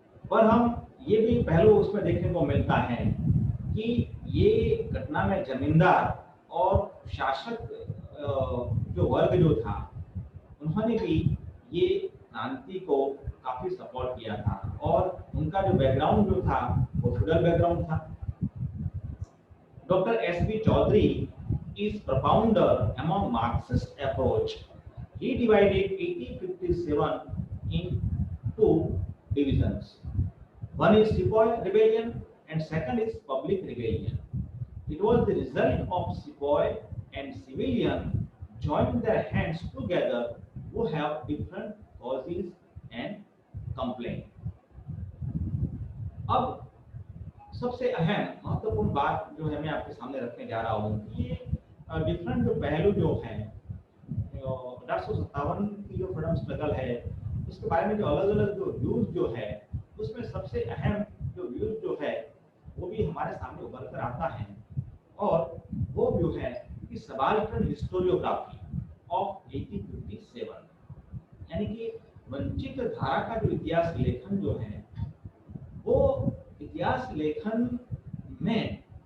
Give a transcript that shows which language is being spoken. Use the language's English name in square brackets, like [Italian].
[Hindi] पर हम ये भी पहलू उसमें देखने को मिलता है कि ये घटना में जमींदार और शासक जो वर्ग जो था, उन्होंने भी ये क्रांति को काफी सपोर्ट किया था और उनका जो बैकग्राउंड जो था वो फ्यूडल बैकग्राउंड था। [English] Doctor S B. Chaudhary is propounder among Marxist approach। He divided 1857 in two divisions. One is Sepoy rebellion and second is public rebellion। It was the result of Sepoy and civilian joining their hands together who have different causes and complaint। [Hindi] अब सबसे अहम महत्वपूर्ण बात जो है मैं आपके सामने रखने जा रहा हूँ कि ये डिफरेंट जो पहलू जो है 1857 की जो फ्रीडम स्ट्रगल है, उसके बारे में जो अलग अलग जो व्यूज जो है उसमें सबसे अहम जो व्यू जो है वो भी हमारे सामने उभर कर आता है, और वो व्यू है कि [English] subaltern historiography of 1857, [Hindi] यानी कि वंचित धारा का जो इतिहास लेखन जो है, वो इतिहास लेखन में